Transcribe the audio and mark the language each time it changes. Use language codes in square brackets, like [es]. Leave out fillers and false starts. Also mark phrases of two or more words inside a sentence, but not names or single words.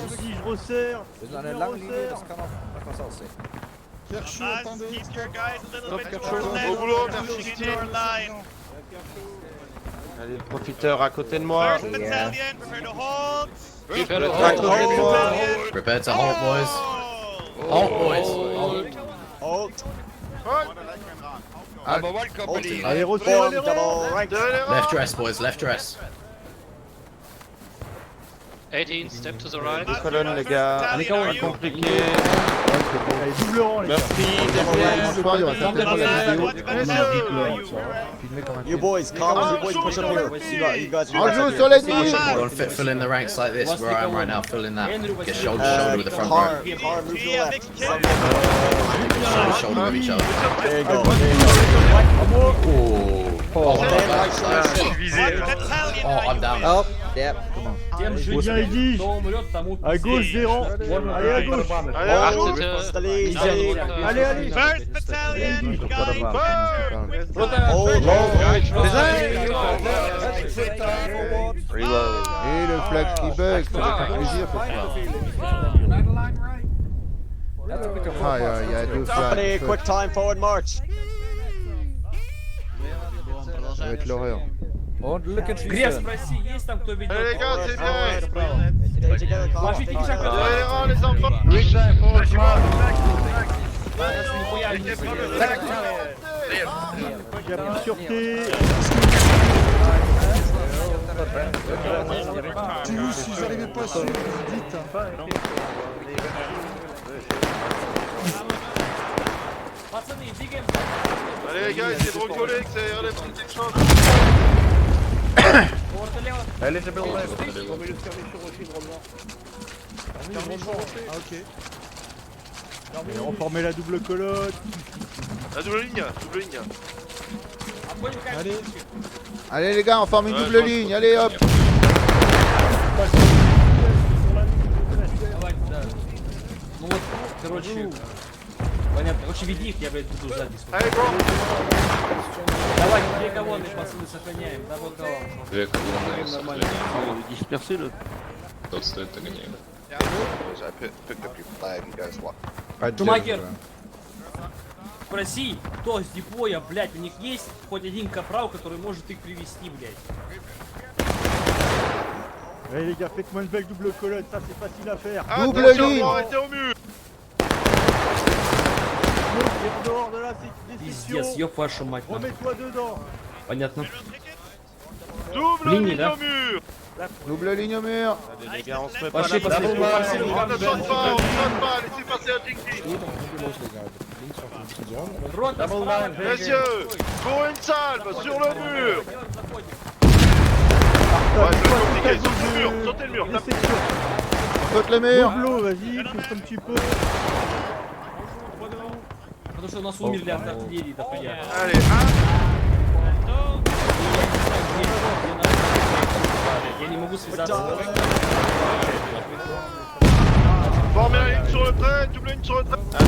[fr] Si je resserre! Kershaw, attendez. Au boulot, merci Kitty. Allez, le profiteur à côté de moi. [en] Prepare [fr] À côté de moi. [en] Prepare to halt, boys. Halt, boys. [fr] Allez, resserre les rangs. [en] Left dress, boys. Left dress. 18, step to the right. [fr] Deux colonnes, les gars. Allez, comment Pas compliqué. Allez, double rang, les gars. Merci, Ce DPS. soir, il y aura certainement la vidéo. Filmé comme un [en] You boys, calm down. You boys push up here. You guys [fr] On joue sur les [en] Go on, fill in the ranks like this, where I am right now. Fill in that. Get shoulder to shoulder with the front row. Har, move to the left. Shoulder to shoulder with each other. There you go. Oh, I'm down. Up. Yep. [fr] J'ai bien dit. À gauche des rangs. Allez, à gauche. [en] Steady, Steady. [fr] Allez, allez. [en] First battalion, guys. [fr] Et le flag qui bug, ça va faire plaisir ce soir. Ah, il y a deux [en] Company, flags. quick time, forward march. [fr] Ça va être l'horreur. [ru] Грязь, спроси, есть там кто ведет? [fr] Allez les gars, c'est bien. [en] Stay together, calm. [ru] Ложите кишак, [fr] Allez les rangs, les enfants. Il y a plus de sûreté. Si vous n'arrivez pas à suivre, dites. [ru] Пацаны, двигаем. [fr] Allez les gars, essayez de recoller, que ça relève quelque chose. Allez, j'ai bien Ah, ok. Et on formait la double colonne. La double ligne, double ligne. Allez. Allez les gars, on forme une double ligne. Allez hop. [ru] Ну вот, короче, понятно. Короче, веди их, я, блядь, буду сзади. [fr] Allez bro. [ru] Давайте, две колонны, пацаны, сохраняем. [en] Double column. [ru] Две колонны Нормально. [fr] Disperser le. [ru] Тот стоит догоняем. Шумахер, спроси, кто с депоя, блядь, у них есть хоть один капрал, который может их привести, блядь. [fr] Allez les gars, faites-moi une belle double colonne, ça c'est facile à faire. Double Attention, ligne. arrêtez au mur. Et en dehors de la [ru] Пиздец, [fr] sélection, [ru] ёб вашу мать. нахуй. [fr] remets-toi dedans. [ru] Понятно. [fr] Double Ligne, ligne là. au mur. Double ligne au mur. Allez les gars, on se met pas [ru] Пошли, [fr] la [ru] пошли, [fr] tête. [ru] пошли. [fr] On ne saute pas, laissez passer un Jinky. [ru] Рота, справа. [fr] Messieurs, pour une salve sur le mur. Ouais, c'est compliqué, sautez le mur, sautez le mur. Les sections. Saute le mur. Moblo, vas-y, pousse un petit peu. [ru] Потому что у нас умерли от артиллерии дохуя. [fr] Allez, [ru] Я не могу связаться. [fr] formez la ligne sur le trait, double ligne sur le trait.